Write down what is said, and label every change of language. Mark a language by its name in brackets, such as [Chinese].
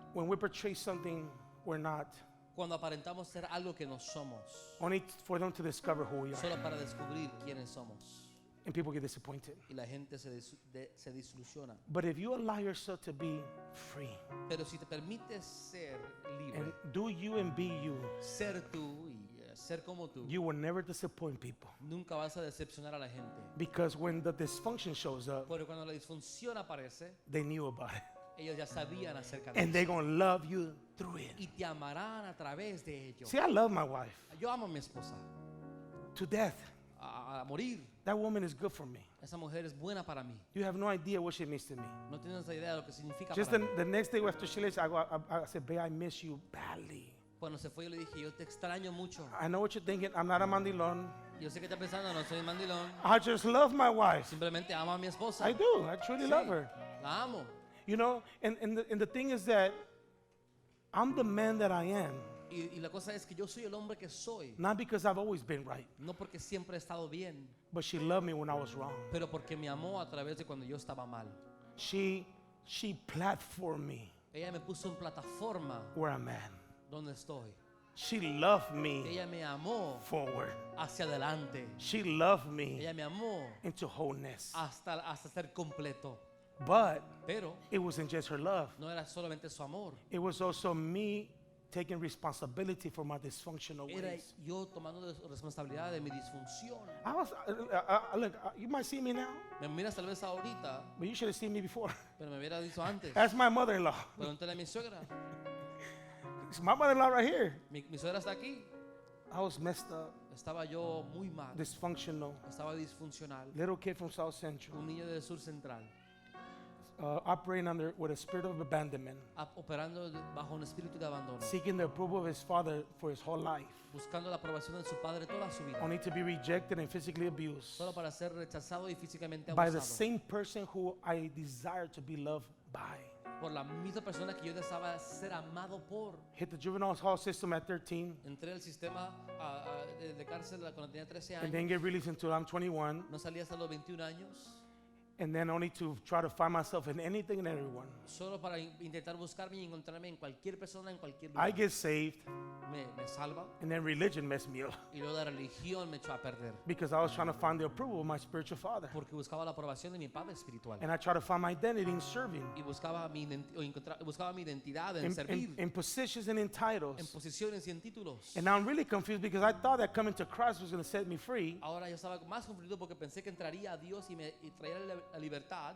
[English] when we portray something we're not, [Spanish] cuando aparentamos ser algo que no somos, [English] only for them to discover who we are. [Spanish] solo para descubrir quiénes somos. [English] And people get disappointed. [Spanish] Y la gente se desilusiona. [English] But if you allow yourself to be free [Spanish] Pero si te permites ser libre, [English] and do you and be you, [Spanish] ser tú y ser como tú, [English] you will never disappoint people. [Spanish] nunca vas a decepcionar a la gente. [English] Because when the dysfunction shows up, [Spanish] Porque cuando la disfunción aparece, [English] they knew about it. [Spanish] ellos ya sabían acerca de [English] And they're [Spanish] eso. [English] going to love you through it. [Spanish] Y te amarán a través de ello. [English] See, I love my wife [Spanish] Yo amo a mi esposa. [English] to death. [Spanish] A morir. [English] That woman is good for me. [Spanish] Esa mujer es buena para mí. [English] You have no idea what she means to me. [Spanish] No tienes idea de lo que significa [English] Just [Spanish] para mí. [English] the next day after she left, I said, babe, I miss you badly. [Spanish] Cuando se fue yo le dije, yo te extraño mucho. [English] I know what you're thinking. I'm not a mandilon. [Spanish] Yo sé que estás pensando, no soy mandilón. [English] I just love my wife. [Spanish] Simplemente amo a mi esposa. [English] I do. I truly [Spanish] Sí, [English] love her. [Spanish] La amo. [English] You know, and the thing is that I'm the man that I am, [Spanish] Y la cosa es que yo soy el hombre que soy. [English] not because I've always been right, [Spanish] No porque siempre he estado bien, [English] but she loved me when I was wrong. [Spanish] pero porque me amó a través de cuando yo estaba mal. [English] She platformed me [Spanish] Ella me puso en plataforma [English] where I'm at. [Spanish] donde estoy. [English] She loved me [Spanish] Ella me amó [English] forward. [Spanish] hacia adelante. [English] She loved me [Spanish] Ella me amó [English] into wholeness. [Spanish] hasta ser completo. [English] But [Spanish] Pero [English] it wasn't just her love. [Spanish] no era solamente su amor. [English] It was also me taking responsibility for my dysfunctional [Spanish] Era [English] ways. [Spanish] yo tomando responsabilidad de mi disfunción. [English] I was, look, you might see me now, [Spanish] Me miras tal vez ahorita, [English] but you should have seen me before. [Spanish] pero me hubiera dicho antes. [English] That's my mother-in-law. [Spanish] Pregúntale a mi suegra. [English] It's my mother-in-law right here. [Spanish] Mi suegra está aquí. [English] I was messed up, [Spanish] Estaba yo muy mal. [English] dysfunctional, [Spanish] Estaba disfuncional. [English] little kid from South Central, [Spanish] Un niño del sur central. [English] operating with a spirit of abandonment, [Spanish] Operando bajo un espíritu de abandono. [English] seeking the approval of his father for his whole life, [Spanish] Buscando la aprobación de su padre toda su vida. [English] only to be rejected and physically abused [Spanish] Solo para ser rechazado y físicamente [English] by the [Spanish] abusado. [English] same person who I desire to be loved by. [Spanish] Por la misma persona que yo deseaba ser amado por. [English] Hit the juvenile hall system at 13, [Spanish] Entré al sistema de cárcel cuando tenía 13 [English] and [Spanish] años. [English] then get released until I'm 21, [Spanish] No salí hasta los 21 años. [English] and then only to try to find myself in anything and everyone. [Spanish] Solo para intentar buscarme y encontrarme en cualquier persona, en cualquier [English] I [Spanish] lugar. [English] get saved, [Spanish] Me salva. [English] and then religion messed me up [Spanish] Y luego la religión me echó a perder. [English] because I was trying to find the approval of my spiritual father. [Spanish] Porque buscaba la aprobación de mi padre espiritual. [English] And I try to find my identity in serving, [Spanish] Y buscaba buscaba mi identidad en servir. [English] in positions and in [Spanish] En [English] titles. [Spanish] posiciones y en títulos. [English] And now I'm really confused because I thought that coming to Christ was going to set me free, [Spanish] Ahora yo estaba más confundido porque pensé que entraría a Dios y traía la libertad.